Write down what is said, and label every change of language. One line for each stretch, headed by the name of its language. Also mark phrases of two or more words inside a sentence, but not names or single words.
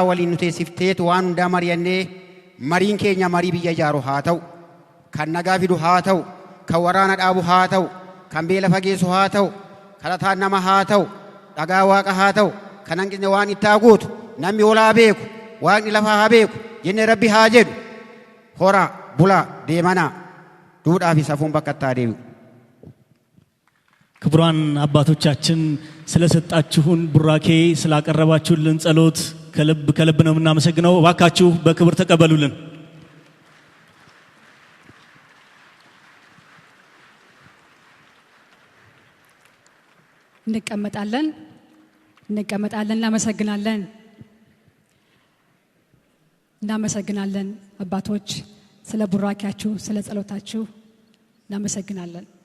Oromo: waliin nu teessifteet waan hundaa mari'annee mariin keenya marii biyya ijaaru haa ta'u, kan nagaa fidu haa ta'u, kan waraana dhaabu haa ta'u, kan beela fageessu haa ta'u, kadhataan nama haa ta'u, dhagaa waaqa haa ta'u, kan hanqisne waan itti haa guutu, namni olaa beeku, waaqni lafaa haa beeku jennee rabbi haa jedhu horaa bulaa deemanaa duudhaa fi safuun bakka itti haa deebi'u.
Amharic: ክቡራን አባቶቻችን ስለሰጣችሁን ቡራኬ ስላቀረባችሁልን ጸሎት ከልብ ነው የምናመሰግነው። እባካችሁ በክብር ተቀበሉልን። እንቀመጣለን። እናመሰግናለን አባቶች ስለ ቡራኬያችሁ ስለ ጸሎታችሁ እናመሰግናለን።